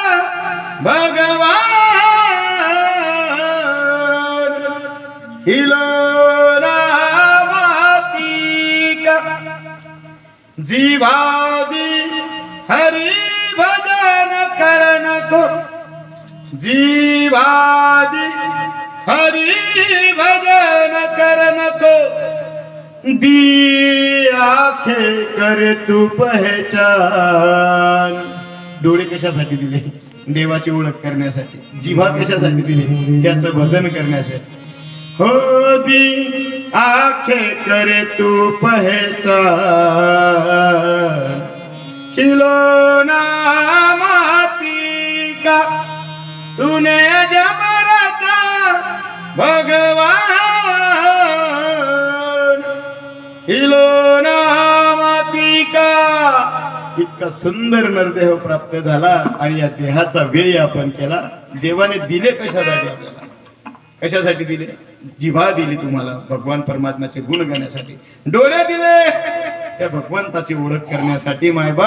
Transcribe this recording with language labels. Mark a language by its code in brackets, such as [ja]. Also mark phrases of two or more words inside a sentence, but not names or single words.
[hi] भगवान खिलौना माती का जीवादी हरि भजन करन को जीवादी हरि भजन करन को दी आंखें कर तू पहचान. [mr] डोळे कशासाठी दिले? देवाची ओळख करण्यासाठी. जिव्हा कशासाठी दिली? त्याचं भजन करण्यासाठी. [hi] हो दी आंखें कर तू पहचान खिलौना माती का तूने जब रचा भगवान खिलौना माती का. [mr] इतका सुंदर नरदेह प्राप्त झाला आणि या देहाचा व्यय आपण केला. देवाने दिले कशासाठी आपल्याला? कशासाठी दिले? जिव्हा दिली तुम्हाला भगवान परमात्म्याचे गुण गाण्यासाठी. डोळे दिले त्या भगवंताची ओळख करण्यासाठी मायबाप.